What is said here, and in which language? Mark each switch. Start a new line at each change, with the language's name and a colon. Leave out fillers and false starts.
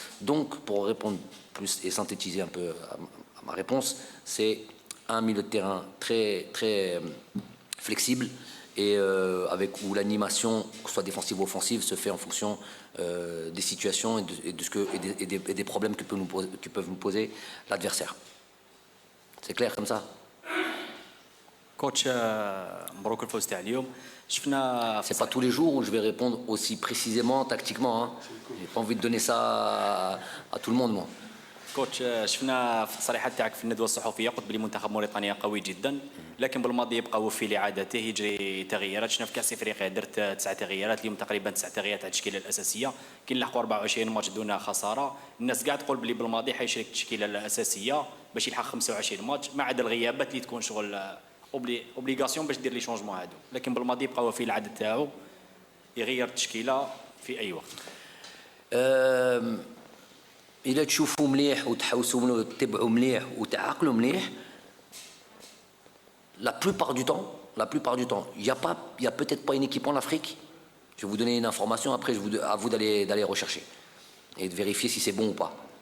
French: Donc, pour répondre plus et synthétiser un peu à ma réponse, c'est un milieu de terrain très, très flexible et où l'animation, que ce soit défensive ou offensive, se fait en fonction des situations et des problèmes que peuvent nous poser l'adversaire. C'est clair comme ça?
Arabic: Coach, مبروك الفوز تاع اليوم. شفنا
French: c'est pas tous les jours où je vais répondre aussi précisément, tactiquement. Hein. J'ai pas envie de donner ça à tout le monde, moi.
Arabic: كوتش شفنا في التصريحات تاعك في الندوه الصحفيه قلت بلي منتخب موريتانيا قوي جدا لكن بالماضي يبقى وفي لعادته يجري تغييرات. شفنا في كاس افريقيا درت 9 تغييرات اليوم تقريبا 9 تغييرات على التشكيله الاساسيه كي نلحقوا 24 ماتش دون خساره. الناس كاع تقول بلي بالماضي حيشارك التشكيله الاساسيه باش يلحق 25 ماتش ما عدا الغيابات اللي تكون شغل اوبليغاسيون باش دير لي شونجمون هادو لكن بالماضي يبقى وفي العاده تاعو يغير التشكيله في اي وقت. إذا تشوفوا مليح وتحوسوا مليح وتتبعوا مليح وتعقلوا مليح,
French: la plupart du temps, il y a peut-être pas une équipe en Afrique. Je vais vous donner une information, après à vous d'aller rechercher et de vérifier si c'est bon ou pas.